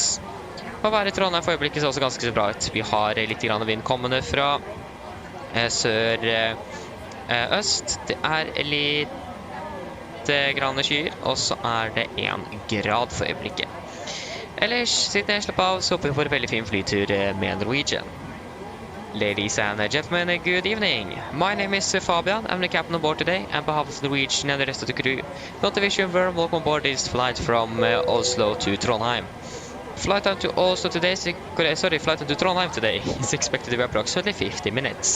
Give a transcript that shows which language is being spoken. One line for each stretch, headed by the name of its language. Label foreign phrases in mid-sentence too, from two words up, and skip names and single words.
Norwegian: Å være i Trondheim for øyeblikket ser også ganske så bra ut. Vi har litt grann vind kommende fra sør-øst. Det er litt grann skyer, og så er det 1 grad for øyeblikket. Ellers, sitt ned, slapp av, så håper vi får en veldig fin flytur med Norwegian.
English: Ladies and gentlemen, good evening. My name is Fabian. I'm the captain on board today, and on behalf of Norwegian and the rest of the crew, we want to wish you a very welcome aboard this flight from Oslo to Trondheim. Flight time to Oslo today, flight time to Trondheim today is expected to be approximately 50 minutes.